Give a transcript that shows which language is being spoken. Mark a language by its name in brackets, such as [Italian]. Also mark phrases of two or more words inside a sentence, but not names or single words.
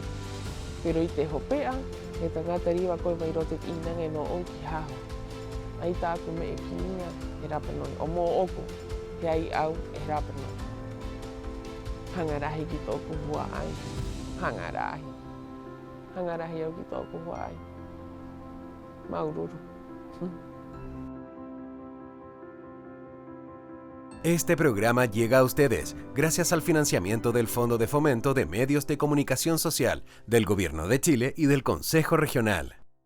[Rapanui] Pero I te hopea, he tangata riwa koe mai roto te inanga no o ki haho. Ai tāku me e ki inga, he Rapa Nui. O mō oku, he ai au e Rapa Nui. Hangarahi ki tōku hua ai. Hangarahi. Hangarahi au ki tōku hua ai. Maururu. [Spanish] Este programa llega a ustedes gracias al financiamiento del Fondo de Fomento de Medios de Comunicación Social del Gobierno de Chile y del Consejo Regional.